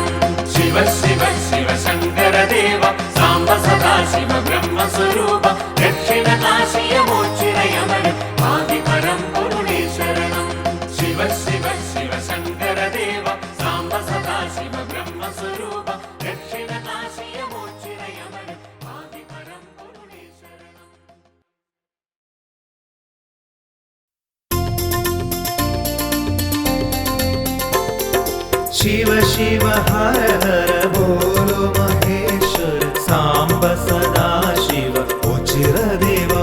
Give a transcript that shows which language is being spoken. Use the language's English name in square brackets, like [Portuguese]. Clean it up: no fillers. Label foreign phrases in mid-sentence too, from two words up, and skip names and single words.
[Malayalam] ശിവ ശിവ ശിവ ശങ്കരദേവ സാംബ സദാശിവ ബ്രഹ്മസ്വരൂപ ദക്ഷിണ കാശിയ മോക്ഷിരയമര ആദിപരമ്പൊരുളേ ശരണം. ശിവ ശിവ ശിവ ശങ്കരദേവ സാംബ സദാശിവ ബ്രഹ്മസ്വരൂപ ദക്ഷിണ കാശിയ മോക്ഷിരയമര ആദിപരമ്പൊരുളേ ശരണം. [Hindi] शिव शिव हर हर बोलो महेश्वर सांब सदा शिव उचिर देवा.